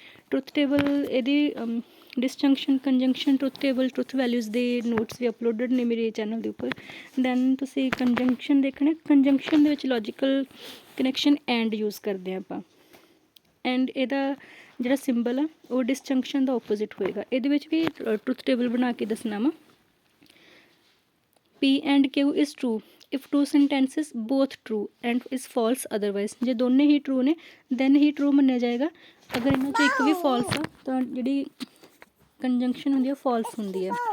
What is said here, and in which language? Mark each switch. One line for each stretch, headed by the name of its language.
Punjabi: Truth table ਇਹਦੀ ਡਿਸਜੰਕਸ਼ਨ ਕੰਜੰਕਸ਼ਨ truth table truth values ਦੇ notes ਵੀ uploaded ਨੇ ਮੇਰੇ ਚੈਨਲ ਦੇ ਉੱਪਰ। ਦੈਨ ਤੁਸੀਂ ਕੰਜੰਕਸ਼ਨ ਦੇਖਣਾ। ਕੰਜੰਕਸ਼ਨ ਦੇ ਵਿੱਚ ਲੌਜੀਕਲ ਕਨੈਕਸ਼ਨ ਐਂਡ ਯੂਜ਼ ਕਰਦੇ ਹਾਂ ਆਪਾਂ। ਐਂਡ ਇਹਦਾ ਜਿਹੜਾ ਸਿੰਬਲ ਆ ਉਹ ਡਿਸਜੰਕਸ਼ਨ ਦਾ ਓਪੋਜ਼ਿਟ ਹੋਏਗਾ। ਇਹਦੇ ਵਿੱਚ ਵੀ ਟਰੁੱਥ ਟੇਬਲ ਬਣਾ ਕੇ ਦੱਸਣਾ ਵਾ।
English: P and Q is true if two sentences both true and is false otherwise।
Punjabi: ਜੇ ਦੋਨੇ ਹੀ ਟਰੂ ਨੇ ਦੈਨ ਹੀ ਟਰੂ ਮੰਨਿਆ ਜਾਏਗਾ। ਅਗਰ ਇਹਨਾਂ 'ਚੋਂ ਇੱਕ ਵੀ ਫਾਲਸ ਆ ਤਾਂ ਜਿਹੜੀ ਕੰਜੰਕਸ਼ਨ ਹੁੰਦੀ ਆ ਫਾਲਸ ਹੁੰਦੀ ਹੈ।